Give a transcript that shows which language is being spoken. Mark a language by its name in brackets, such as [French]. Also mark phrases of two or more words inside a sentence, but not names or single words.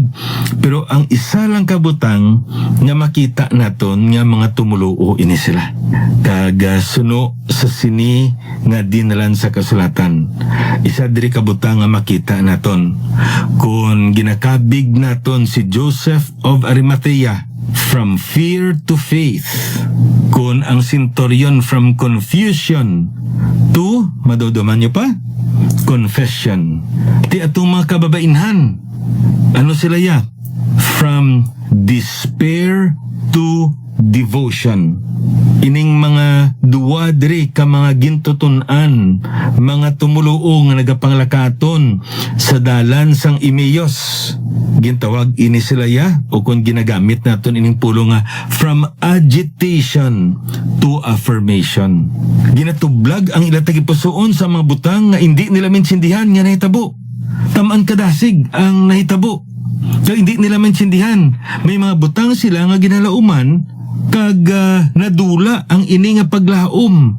[Hiligaynon] Pero ang isa lang kabutang nga makita naton nga mga tumuluo ini sila. Kag suno sa sini nga dinalan sa kasulatan. Isa diri kabutang nga makita naton. Kung ginakabig naton si [English] Joseph of Arimathea from fear to faith, [Hiligaynon] kung ang [English] centurion from confusion to, [Hiligaynon] madodoman nyo pa, confession. Ti atong mga kababainhan, ano sila ya? [English] From despair to devotion. [Hiligaynon] Ining mga duwa diri ka mga gintutunan, mga tumuluo nga nagapanglakaton sa dalan sang Emmaus. Gintawag ini sila ya, o kung ginagamit naton ining pulo nga [English] from agitation to affirmation. [Hiligaynon] Ginatublag ang ila tagipusoon sa mga butang nga hindi nila maintindihan nga nahitabo. Tamaan kadasig ang nahitabo. Kaya hindi nila maintindihan. May mga butang sila nga ginalauman kag nadula ang ini nga paglaom.